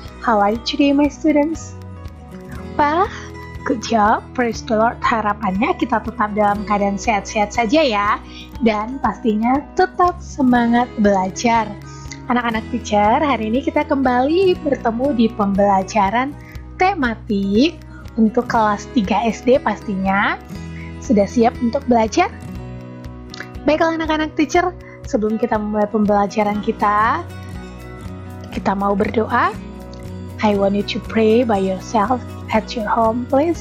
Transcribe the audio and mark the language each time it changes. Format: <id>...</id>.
<en>How are you today, my students? Well, good job, praise the Lord.</en> <id>Harapannya kita tetap dalam keadaan sehat-sehat saja ya, dan pastinya tetap semangat belajar. Anak-anak teacher, hari ini kita kembali bertemu di pembelajaran tematik untuk kelas 3 SD pastinya. Sudah siap untuk belajar? Baiklah anak-anak teacher, sebelum kita memulai pembelajaran kita mau berdoa.</id> <en>I want you to pray by yourself at your home, please.</en>